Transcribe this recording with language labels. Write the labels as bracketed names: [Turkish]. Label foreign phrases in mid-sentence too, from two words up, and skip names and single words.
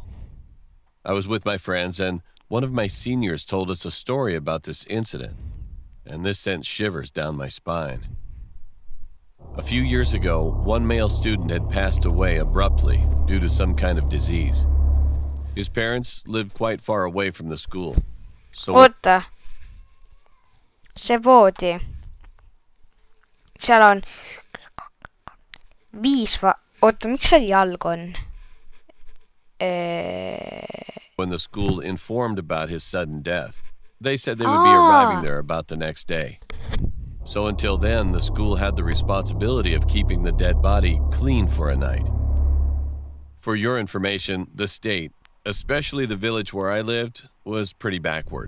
[English] I was with my friends, and one of my seniors told us a story about this incident, and this sent shivers down my spine. A few years ago, one male student had passed away abruptly due to some kind of disease. His parents lived quite far away from the school. [Estonian] Oota. See voodi. Seal on 5 Oota, miks seal jalg on? [English] When the school informed about his sudden death, they said they would be arriving there about the next day. So until then, the school had the responsibility of keeping the dead body clean for a night. For your information, the state, especially the village where I lived, was pretty backward.